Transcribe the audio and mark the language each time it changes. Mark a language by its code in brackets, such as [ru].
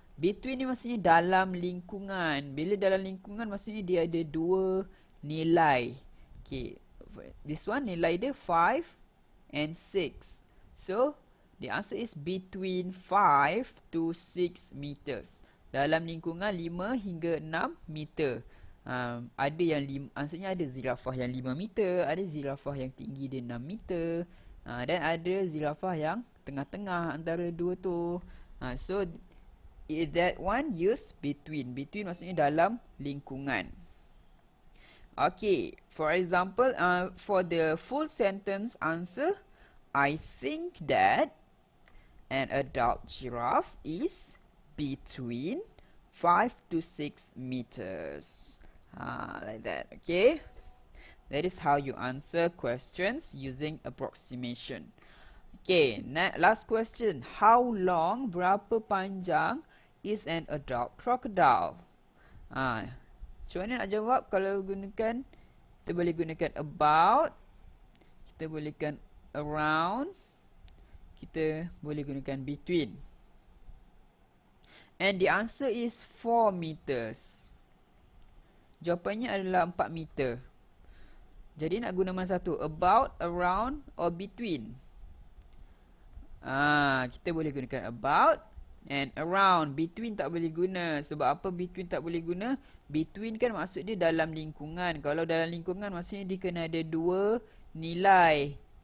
[ms] Between ni maksudnya dalam lingkungan. Bila dalam lingkungan maksudnya dia ada dua nilai. Okay. [en] This one [ms] nilai dia [en] 5 and 6. So, the answer is between 5 to 6 meters. [ms] Dalam lingkungan 5 hingga 6 meter. Ada yang maksudnya ada zirafah yang 5 meter, ada zirafah yang tinggi dia 6 meter. Dan ada zirafah yang tengah-tengah antara dua tu. [en] So, that one use between. Between [ms] maksudnya dalam lingkungan. [en] Okay, for example, for the full sentence answer, I think that an adult giraffe is between 5 to 6 meters. Like that, okay? That is how you answer questions using approximation. Okay, last question. How long, [ms] berapa panjang [en] is an adult crocodile? [ms] Macam mana nak jawab kalau gunakan, kita boleh gunakan about, kita boleh gunakan around, kita boleh gunakan between. [en] And the answer is 4 meters. [ms] Jawapannya adalah 4 meter. Jadi nak guna mana satu? [en] About, around or between? [ms] Kita boleh gunakan about and around. Between tak boleh guna. Sebab apa between tak boleh guna? Between kan maksud dia dalam lingkungan. Kalau dalam lingkungan maksudnya dia kena ada dua nilai.